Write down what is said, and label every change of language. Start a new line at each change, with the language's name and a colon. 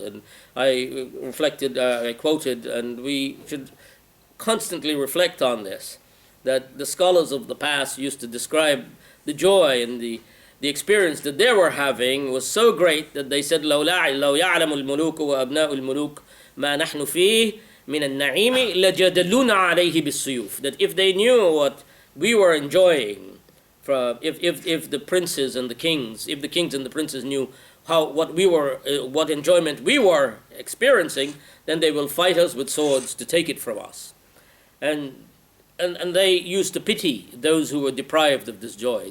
English: And I quoted, and we should constantly reflect on this, that the scholars of the past used to describe the joy and the experience that they were having was so great that they said,
Arabic: لو يعلم الملوك وأبناء الملوك ما نحن فيه من النعيم لجدلون عليه بالسيوف.
English: That if they knew what we were enjoying, from if the princes and the kings, if the kings and the princes knew what enjoyment we were experiencing, then they will fight us with swords to take it from us. And they used to pity those who were deprived of this joy.